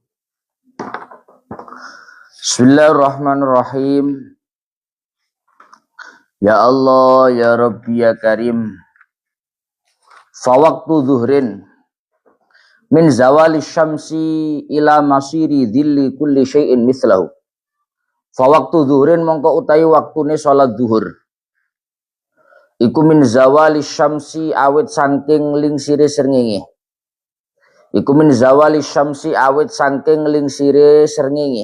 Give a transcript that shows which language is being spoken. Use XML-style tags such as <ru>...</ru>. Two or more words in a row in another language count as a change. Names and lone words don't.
<ar>بسم الله الرحمن الرحيم. يا الله يا ربي يا كريم. فوقت الظهر من زوال الشمس إلى مصير ظل كل شيء مثله. فوقت الظهر</ar> <jv>mongko utawi waktune salat zuhur. Iku</jv> <ar>من زوال الشمس</ar> <jv>awit saking lingsire srengenge. Iku</jv> <ar>من زوال الشمس</ar> <jv>awit saking lingsire srengenge.</jv>